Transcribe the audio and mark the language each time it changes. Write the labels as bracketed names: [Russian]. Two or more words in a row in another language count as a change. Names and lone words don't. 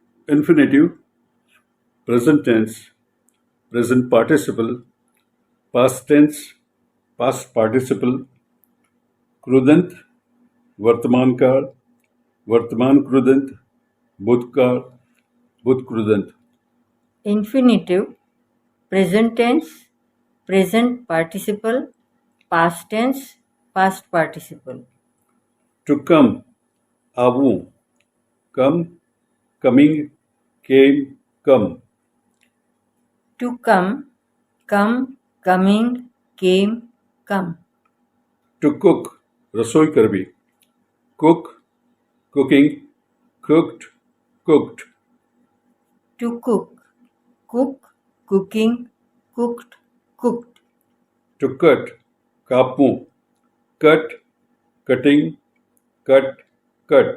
[English] infinitive, present tense, present participle, past tense, past participle, [Gujarati] કૃદંત, વર્તમાન કાળ, વર્તમાન કૃદંત, ભૂતકાળ, ભૂતકૃદંત. [English] infinitive, present tense, present participle, past tense, past participle. To come, आवूं, come, coming, came, come. To come, coming, came, come. To cook, [Gujarati] રસોઈ કરવી, [English] cook, cooking, cooked, cooked. To cook, cooking, cooked, cooked. To cut, कापूं, cut, cutting, cut, cut.